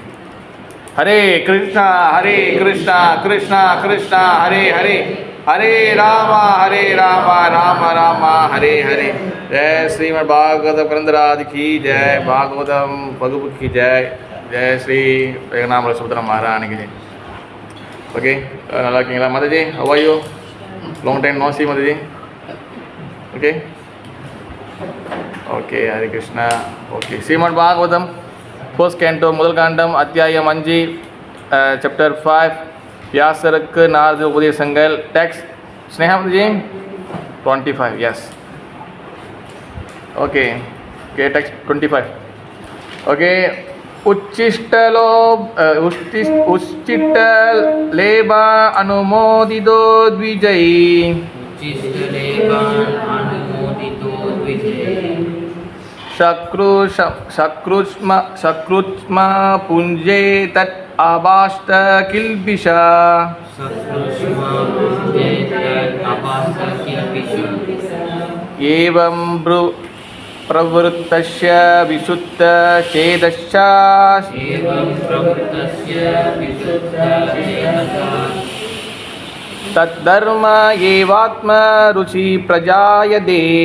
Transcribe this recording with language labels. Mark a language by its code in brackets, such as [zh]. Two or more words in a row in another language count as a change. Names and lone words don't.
[sa] ஹரே கிருஷ்ணா ஹரே கிருஷ்ணா கிருஷ்ணா கிருஷ்ணா ஹரே ஹரே, ஹரே ராமா ராம ராம ஹரே ஹரே. [hi] जय श्रीमद् भागवत ग्रन्थराज की जय भागवतम् बहुभू की जय जय श्री जगन्नाथ सुभद्रा [ta] மகாராணிக்கு ஜெய். ஓகே, நல்லா இருக்கீங்களா மாதாஜி? [en] How are you? Long time no see Mataji. Okay okay, Hare Krishna. [ta] ஓகே, ஸ்ரீமத் பாகவதம் [en] first canto [ta] முதல் காண்டம் அத்தியாயம் 5 சாப்டர் 5 வியாசருக்கு நாரத உபதேசங்கள். [en] டெக்ஸ்ட் ஸ்னேகாமதிஜி 25. Yes, okay okay, text 25. [sa] ஓகே, उच्छिष्टलेप अनुमोदितो द्विजैः, शक्रुष्म पुञ्जे तत् आबाष्ट किल्बिषा, एवं प्रवृत्तस्य विशुद्ध चेदश्च, तद्धर्म एवात्म रुचि प्रजायते,